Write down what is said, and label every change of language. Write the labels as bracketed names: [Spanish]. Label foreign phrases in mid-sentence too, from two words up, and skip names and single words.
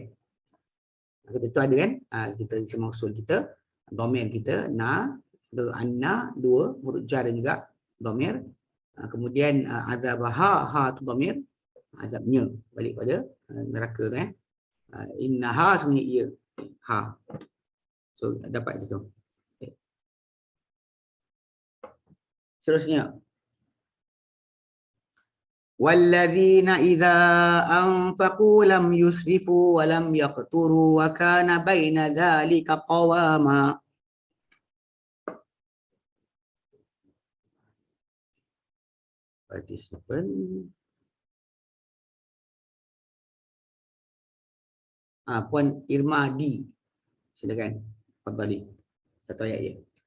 [Malay] Itu ada kan, kita semua usul kita, dhamir kita na, anna, dua huruf jar dan juga dhamir. Kemudian azabaha, ha tu dhamir, azabnya balik pada neraka kan. Innaha, sebenarnya ia, ha. So dapat situ. Okay. Seterusnya, [Arabic] والذين إذا أنفقوا لم يسرفوا ولم يقتروا وكان بين ذلك قواما. [Malay] Participant. Puan Irma D. Silakan. Fadhali. Satu ayat je.